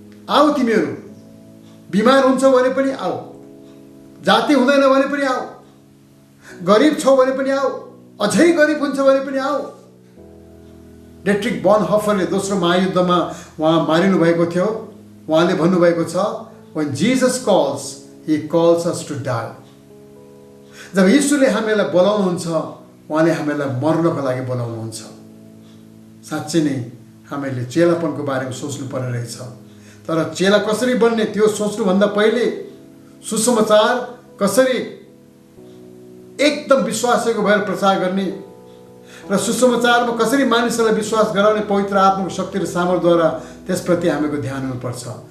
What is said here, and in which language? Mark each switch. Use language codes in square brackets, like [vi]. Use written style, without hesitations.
[ne] आऊ, तिमीहरू बिमार हुन्छौ भने पनि आऊ, जाति हुँदैन भने पनि आऊ, गरिब छौ भने पनि आऊ, अझै गरिब हुन्छ भने पनि आऊ। डेट्रिक बोनहोफरले दोस्रो महायुद्धमा उहाँ मारिनु भएको थियो। उहाँले भन्नुभएको छ, [en] when Jesus calls, he calls us to die। [ne] जब यीशुले हामीलाई बोलाउनुहुन्छ, उहाँले हामीलाई मर्नको लागि बोलाउनुहुन्छ। साँच्चै नै हामीले चेलापनको बारेमा सोच्नु पर्ने रहेछ। तर चेला कसरी बन्ने त्यो सोच्नुभन्दा पहिले सुसमाचार कसरी एकदम विश्वासयोग्य भएर प्रचार गर्ने र सुसमाचारमा कसरी मानिसहरूलाई विश्वास गराउने पवित्र आत्माको शक्ति र सामर्थ्यद्वारा, त्यसप्रति हामीको ध्यान हुनुपर्छ।